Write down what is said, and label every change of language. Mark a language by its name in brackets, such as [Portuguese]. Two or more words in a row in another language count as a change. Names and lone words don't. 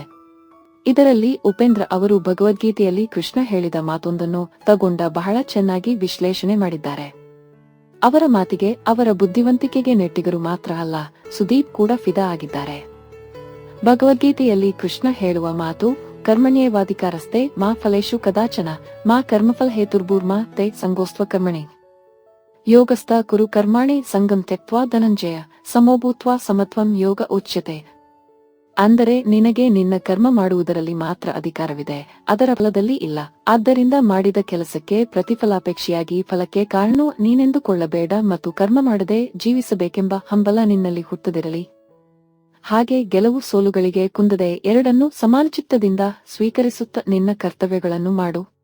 [Kannada] ಇದರಲ್ಲಿ ಉಪೇಂದ್ರ ಅವರು ಭಗವದ್ಗೀತೆಯಲ್ಲಿ ಕೃಷ್ಣ ಹೇಳಿದ ಮಾತೊಂದನ್ನು ತಗೊಂಡ ಬಹಳ ಚೆನ್ನಾಗಿ ವಿಶ್ಲೇಷಣೆ ಮಾಡಿದ್ದಾರೆ. ಅವರ ಮಾತಿಗೆ, ಅವರ ಬುದ್ಧಿವಂತಿಕೆಗೆ ನೆಟ್ಟಿಗರು ಮಾತ್ರ ಅಲ್ಲ, ಸುದೀಪ್ ಕೂಡ ಫಿದಾ ಆಗಿದ್ದಾರೆ. ಭಗವದ್ಗೀತೆಯಲ್ಲಿ ಕೃಷ್ಣ ಹೇಳುವ ಮಾತು, [Sanskrit] ಕರ್ಮಣ್ಯೇವಾಧಿಕಾರಸ್ತೆ ಮಾ ಫಲೇಶು ಕದಾಚನ ಮಾ ಕರ್ಮಫಲ ಹೇತುರ್ಭೂರ್ಮಾ ತೇ ಸಂಗೋಸ್ತ್ವ ಕರ್ಮಣಿ ಯೋಗಸ್ಥ ಕುರು ಕರ್ಮಾಣಿ ಸಂಗಂ ತ್ಯಕ್ತ್ವಾ ಧನಂಜಯ ಸಮೋಭೂತ್ವಾ ಸಮತ್ವಂ ಯೋಗ ಉಚ್ಯತೆ. [Kannada] ಅಂದರೆ ನಿನಗೆ ನಿನ್ನ ಕರ್ಮ ಮಾಡುವುದರಲ್ಲಿ ಮಾತ್ರ ಅಧಿಕಾರವಿದೆ, ಅದರ ಫಲದಲ್ಲಿ ಇಲ್ಲ. ಆದ್ದರಿಂದ ಮಾಡಿದ ಕೆಲಸಕ್ಕೆ ಪ್ರತಿಫಲಾಪೇಕ್ಷೆಯಾಗಿ ಫಲಕ್ಕೆ ಕಾರಣ ನೀನೆಂದುಕೊಳ್ಳಬೇಡ ಮತ್ತು ಕರ್ಮ ಮಾಡದೆ ಜೀವಿಸಬೇಕೆಂಬ ಹಂಬಲ ನಿನ್ನಲ್ಲಿ ಹುಟ್ಟದಿರಲಿ. ಹಾಗೆ ಗೆಲುವು ಸೋಲುಗಳಿಗೆ ಕುಂದದೆ ಎರಡನ್ನೂ ಸಮಾನಚಿತ್ತದಿಂದ ಸ್ವೀಕರಿಸುತ್ತ ನಿನ್ನ ಕರ್ತವ್ಯಗಳನ್ನು ಮಾಡು.